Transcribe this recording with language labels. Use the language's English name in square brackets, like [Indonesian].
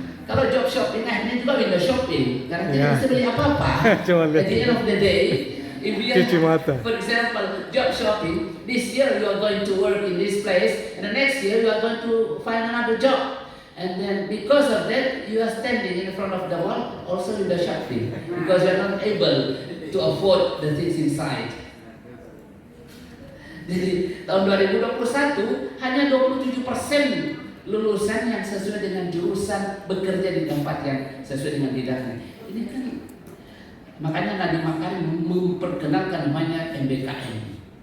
[Indonesian] Kalau job shopping akhirnya juga window shopping karena tidak bisa beli apa-apa. [English] At the end of the day, if you are, for example, job shopping, this year you are going to work in this place, and the next year you are going to find another job. And then because of that, you are standing in front of the wall, also window shopping, because you are not able to afford the things inside. [Indonesian] Jadi tahun 2021 hanya 27% lulusan yang sesuai dengan jurusan bekerja di tempat yang sesuai dengan bidangnya. Ini kan makanya Nadiem Makarim memperkenalkan namanya MBKM.